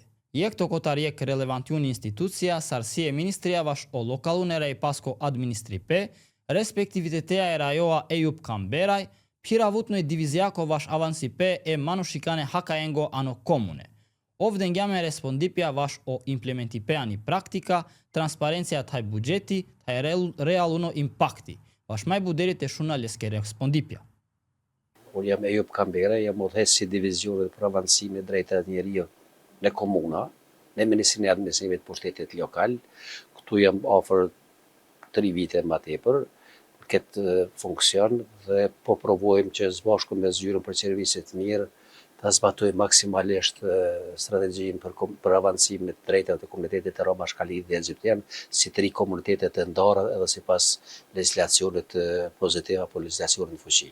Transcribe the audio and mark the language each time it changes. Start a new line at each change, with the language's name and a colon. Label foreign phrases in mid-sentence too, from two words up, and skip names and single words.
Romany: Jekto kotarjek relevantiun institucija sarsie ministrija vaš o lokalunera i pasko administripe, respektivitetea e rajoa Ejup Kamberaj, piravutnoj divizijako vaš avansipe e manushikane hakajengo ano komune. Ovden gjame respondipja vaš o implementipe ani praktika, transparencija taj budžeti, taj realuno impakti. Vaš maj buderit e shunaleske respondipja.
Albanian: Unë jam Ejup Kamberaj, jam udhëheqësi i divizionit për avancime drejta e njeriut në komuna, në Ministrinë e Administrimit Pushtetit Lokal. Këtu jam afër 3 vite më tepër në këtë funksion dhe po provojmë që së me zyrën për qeverisje të mirë ta zbatojmë maksimalisht strategjinë për avancimin e drejtave të komunitetit të Roma Shkalit dhe Egjiptian, si të ri komunitetet të ndara edhe sipas legjislacionit pozitiv apo legjislacionit fuqi.